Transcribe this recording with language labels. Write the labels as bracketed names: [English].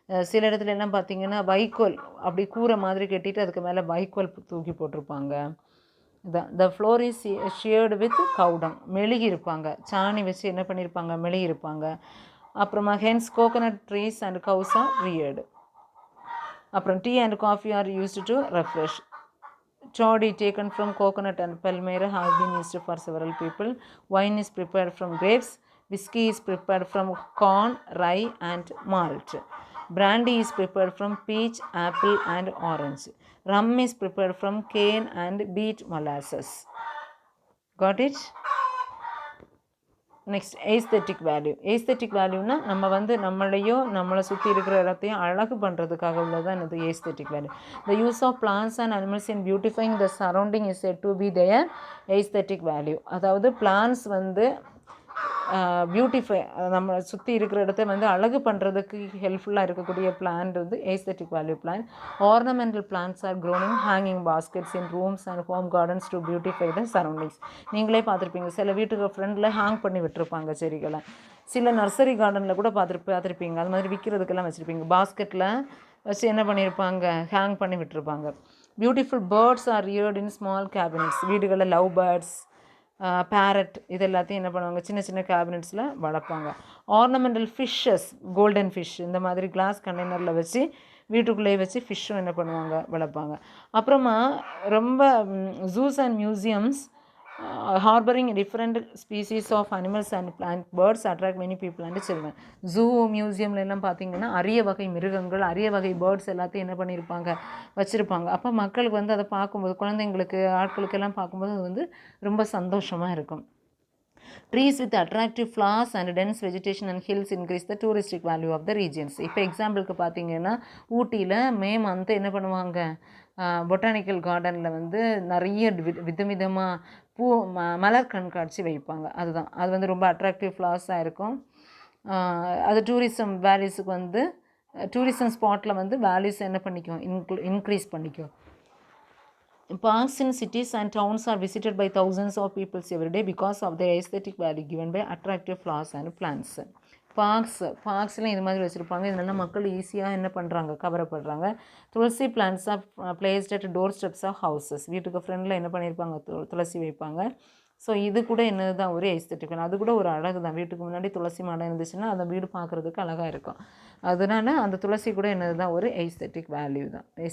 [Tamil] சில இடத்துல எல்லாம் பார்த்திங்கன்னா வைக்கோல் அப்படி கூரை மாதிரி கட்டிட்டு அதுக்கு மேலே வைக்கோல் தூக்கி போட்டிருப்பாங்க. [English] The floor is shared with cow dung. [Tamil] மெழுகி இருப்பாங்க, சாணி வச்சு என்ன பண்ணியிருப்பாங்க? மெழுகி இருப்பாங்க. [English] அப்புறமா hens coconut trees and cows are reared. அப்புறம் tea and coffee are used to refresh. Toddy taken from coconut and palmyra have been used for several people. Wine is prepared from grapes. Whiskey is prepared from corn, rye and malt. Brandy is prepared from peach, apple and orange. Rum is prepared from cane and beet molasses. Got it? Next aesthetic value. [Tamil] Aesthetic வேல்யூனா நம்ம வந்து நம்மளை சுற்றி இருக்கிற இடத்தையும் அழகு பண்ணுறதுக்காக உள்ளதான் இது aesthetic value. [English] The use of plants and animals in beautifying the surrounding is said to be their aesthetic value. [Tamil] அதாவது பிளான்ஸ் வந்து பியூட்டிஃபை, நம்ம சுற்றி இருக்கிற இடத்த வந்து அழகு பண்ணுறதுக்கு ஹெல்ப்ஃபுல்லாக இருக்கக்கூடிய பிளான்ட் வந்து aesthetic value plant. [English] Ornamental plants are grown in hanging baskets in rooms and home gardens to beautify the surroundings. [Tamil] நீங்களே பார்த்துருப்பீங்க, சில வீட்டுக்கு ஃப்ரெண்டில் ஹேங் பண்ணி விட்டுருப்பாங்க செடிகளை. சில நர்சரி கார்டனில் கூட பார்த்துருப்பீங்க. அது மாதிரி விற்கிறதுக்கெல்லாம் வச்சுருப்பீங்க. பாஸ்கெட்டில் வச்சு என்ன பண்ணியிருப்பாங்க? ஹேங் பண்ணி விட்டுருப்பாங்க. [English] Beautiful birds are reared in small cabinets. [Tamil] வீடுகளில் லவ் பேர்ட்ஸ், பேரட், இது எல்லாத்தையும் என்ன பண்ணுவாங்க? சின்ன சின்ன கேபினட்ஸில் வளர்ப்பாங்க. ஆர்னமெண்டல் ஃபிஷ்ஷஸ், கோல்டன் ஃபிஷ், இந்த மாதிரி கிளாஸ் கண்டெய்னரில் வச்சு வீட்டுக்குள்ளேயே வச்சு ஃபிஷ்ஷும் என்ன பண்ணுவாங்க? வளர்ப்பாங்க. அப்புறமா ரொம்ப [English] Zoos and museums harboring different species of animals and plant birds attract many people and children. [Tamil] Zoo மியூசியம்ல எல்லாம் பார்த்தீங்கன்னா அரிய வகை மிருகங்கள் அரிய வகை பேர்ட்ஸ் எல்லாத்தையும் என்ன பண்ணியிருப்பாங்க வச்சுருப்பாங்க. அப்போ மக்களுக்கு வந்து அதை பார்க்கும்போது குழந்தைங்களுக்கு ஆட்களுக்கெல்லாம் பார்க்கும்போது அது வந்து ரொம்ப சந்தோஷமாக இருக்கும். [English] Trees with attractive flowers and dense vegetation and hills increase the touristic value of the regions. [Tamil] இப்போ எக்ஸாம்பிளுக்கு பார்த்தீங்கன்னா ஊட்டியில் மே மந்த் என்ன பண்ணுவாங்க, பொட்டானிக்கல் கார்டனில் வந்து நிறைய விதவிதமாக மலர் கண்காட்சி வைப்பாங்க. அதுதான் அது வந்து ரொம்ப அட்ராக்டிவ் ஃப்ளவர்ஸாக இருக்கும். அது டூரிசம் வேல்யூஸுக்கு வந்து டூரிசம் ஸ்பாட்டில் வந்து வேல்யூஸ் என்ன பண்ணிக்கும், இன்க்ரீஸ் பண்ணிக்கும். [English] Parks in cities and towns are visited by thousands of people every day because of their aesthetic value given by attractive flowers and plants. [Tamil] பார்க்ஸ்லாம் இது மாதிரி வச்சுருப்பாங்க. இதனால மக்கள் ஈஸியாக என்ன பண்ணுறாங்க, கவரப்படுறாங்க. [English] Tulsi plants are placed at door steps of houses. [Tamil] வீட்டுக்கு ஃப்ரெண்டில் என்ன பண்ணியிருப்பாங்க, துளசி வைப்பாங்க. ஸோ இது கூட என்னது தான் ஒரு எஸ்தெட்டிக், அது கூட ஒரு அழகு தான். வீட்டுக்கு முன்னாடி துளசி மாடம் இருந்துச்சுன்னா அந்த வீடு பார்க்குறதுக்கு அழகாக இருக்கும். அதனால அந்த துளசி கூட என்னது தான் ஒரு எஸ்தெட்டிக் வேல்யூ தான்.